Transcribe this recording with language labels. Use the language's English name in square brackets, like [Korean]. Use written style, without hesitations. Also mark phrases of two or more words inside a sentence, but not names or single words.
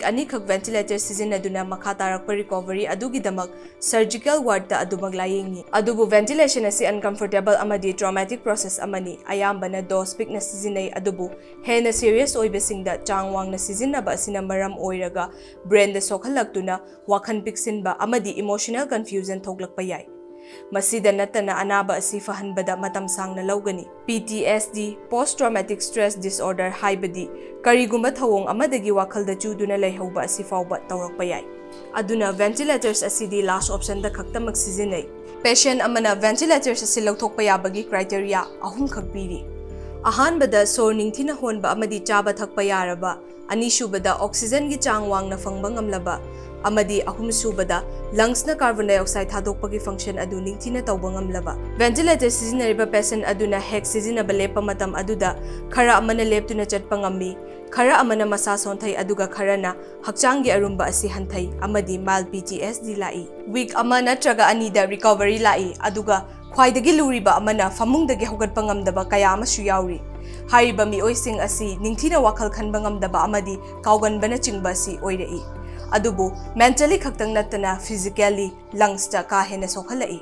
[Manipuri] ani khak ventilator sizinaduna makha tarakpa recovery adugi damak [English] surgical ward [Manipuri] ta adumag layengni adubu ventilation asi uncomfortable amadi [English] traumatic process [Manipuri] amani ayambana dose pic na sizinai adubu hena serious oibesingda changwangna sizinaba asina maram oiraga brain da sokhalaktuna wakhan piksinba amadi [English] emotional confusion [Manipuri] thoglakpa yai Masida natana anaba asi fahanbada matam sangna laugani [English] PTSD post traumatic stress disorder [Manipuri] haibadi karigumba thawong amadagi wakhalda chuduna laihauba asi fawba tawrakpa yai aduna ventilators asidi [English] last option [Manipuri] da khaktamak sizinai Patient amana ventilator asi lauthokpa yabagi criteria ahum khak piri. Ahanbada sor ningthina honba amadi chaba thakpa yaraba, anisubada oxygen gi chang wangna fangba ngamlaba, amadi ahum subada lungs na [English] carbon dioxide [Manipuri] thadokpagi function adu ningthina tawba ngamlaba. Ventilator sizinariba patient aduna hek sizinaba lepa matam aduda khara amana leptuna chatpa ngammi, khara amana masa sonthai aduga kharana hakchangi arumba asi hanthai amadi [English] mild PTSD [Manipuri] lai. Week ama natraga anida recovery lai aduga khwaidagi luriba amana famungdagi hogatpa ngamdaba kaya amasu yauri. Hariba miyoising asi ningthina wakhal khanba ngamdaba amadi kauganbana chingba si oirai. Adubu mentally khaktang natana [English] physically lungs [Manipuri] ta ka hena sokhalai.